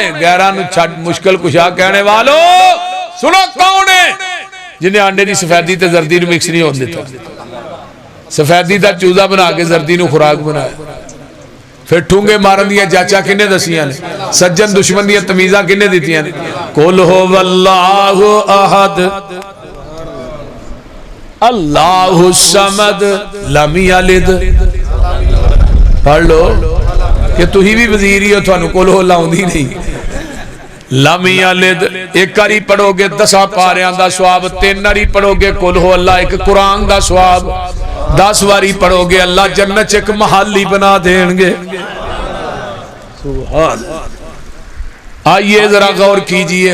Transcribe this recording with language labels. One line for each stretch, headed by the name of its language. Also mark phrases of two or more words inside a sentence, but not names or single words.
Punjabi: غیراں نوں چھڈ مشکل کشا کہنے والوں سنو، کون ہے جنہیں آنڈے کی سفیدی تے زردی نوں مکس نہیں ہونے دتا? سفیدی دا چوزہ بنا کے زردی نوں خوراک بنایا. پھر ٹھونگے مارن دیاں جاچا کنے دسیاں نے? سجن دشمن دیاں تمیزاں کنے دتیاں نے?
Arabic: قل هو الله أحد الله الصمد لم يلد.
Punjabi: پڑھ لو کہ تُہی بھی وزیر ہی ہو، تھانوں
Arabic: قل هو
Punjabi: لاؤندی نہیں.
Arabic: لم يلد
Punjabi: ایک باری پڑھو گے 10 پاریاں دا ثواب، 3 باری پڑھو گے
Arabic: قل هو الله
Punjabi: ایک قرآن دا ثواب، 10 باری پڑھو گے اللہ جنت چ ایک محلی بنا دیں گے.
Urdu: سبحان۔ آئیے ذرا غور کیجیے.